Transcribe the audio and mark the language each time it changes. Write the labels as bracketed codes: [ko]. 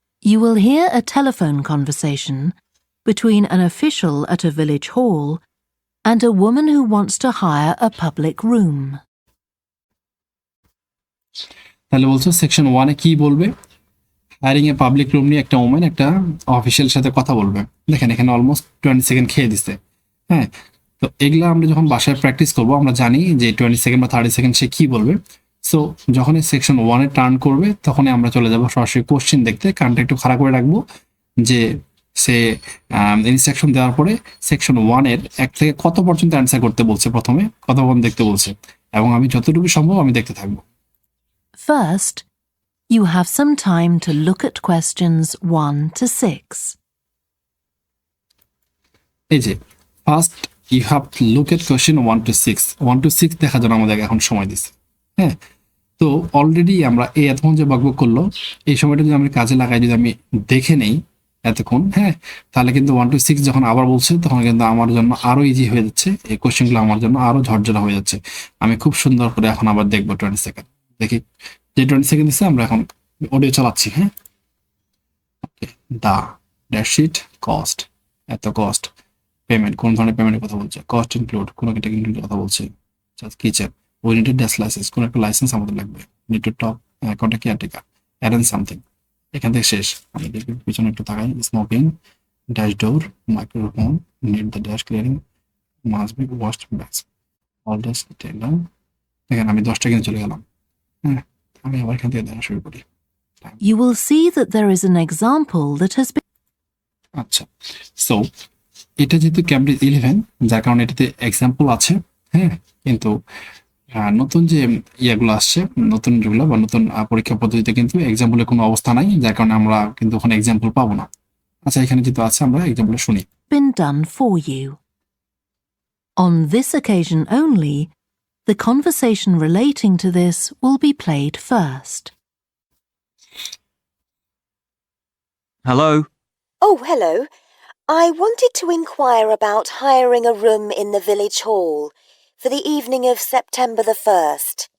[en] You will hear a telephone conversation between an official at a village hall and a woman who wants to hire a public room. [bn] তাহলে বলছো section 1-এ কি বলবে, hiring a public room নিয়ে একটা woman একটা official সাথে কথা বলবে। দেখেন এখানে অলমোস্ট 20 সেকেন্ড খেয়ে দিচ্ছে, হ্যাঁ। তো এগুলা আমরা যখন বাসায় প্র্যাকটিস করবো, আমরা জানি যে 20 সেকেন্ড বা 30 সেকেন্ড সে কি বলবে। সো যখনই সেকশন 1-এ টার্ন করবে, তখনই আমরা চলে যাবো সরাসরি কোশ্চেন দেখতে, কানটা একটু খাড়া করে রাখবো, যে সে ইনস্ট্রাকশন দেওয়ার পরে সেকশন 1-এর 1 থেকে কত পর্যন্ত অ্যান্সার করতে বলছে, প্রথমে কত পর্যন্ত দেখতে বলছে, এবং আমি যতটুকু সম্ভব আমি দেখতে থাকবো। [en] First, You have some time to look at questions 1 to 6. [bn] এই যে [en] first you have to look at question 1 to 6 [bn] 1 to 6 দেখার জন্য আমাদের এখন সময় দিচ্ছে। হ্যাঁ, তো অলরেডি আমরা এই এতক্ষণ যে বকবক করলো এই সময়টা যদি আমি কাজে লাগাই, যদি আমি দেখে নেই এতক্ষণ, হ্যাঁ, তাহলে কিন্তু 1 to 6 যখন আবার বলছে তখন কিন্তু আমার জন্য আরো ইজি হয়ে যাচ্ছে, এই কোয়েশ্চেনগুলো আমার জন্য আরো ঝরঝরা হয়ে যাচ্ছে। আমি খুব সুন্দর করে এখন আবার দেখবো 20 সেকেন্ড। দেখি যে 20 সেকেন্ড দিচ্ছে, আমরা এখন অডিও চালাচ্ছি। হ্যাঁ, দা ড্যাশিট কস্ট, এত কস্ট, পেমেন্ট কোন ধরনের পেমেন্টের কথা বলছে, কস্ট ইনক্লুড কোন একটা ইনক্লুডের কথা বলছে, kitchen we need dash licence কোন একটা লাইসেন্স আমাদের লাগবে, নিড টু টপ অ্যাকাউন্টে কেয়ারটেকার, অ্যারেঞ্জ সামথিং। এখান থেকে শেষ। আমি দেখি পিছনে একটু তাকাই, smoking, dash door, microphone, need the dash clearing, must be washed bags, all dash ten down. দেখেন আমি 10টা কিন্তু চলে গেলাম। হ্যাঁ, আমি আবার এখান থেকে দেখা শুরু করি। [en] You will see that there is an example that has been [bn] আচ্ছা, সো এটা যেহেতু ক্যামব্রিজ 11 যার কারণে এটাতে এক্সাম্পল আছে। হ্যাঁ, কিন্তু নতুন যে ইয়েগুলো আসছে, নতুন যেগুলো বা নতুন পরীক্ষা পদ্ধতিতে কিন্তু এক্সাম্পলের কোনো অবস্থা নাই, যার কারণে আমরা কিন্তু ওখানে এক্সাম্পল পাবো না। আচ্ছা, এখানে যেহেতু আছে আমরা এক্সাম্পল শুনি। [en] done for you. On this occasion only, the conversation relating to this will be played first. Hello? Oh, hello. I wanted to inquire about hiring a room in the village hall for the evening of September the 1st.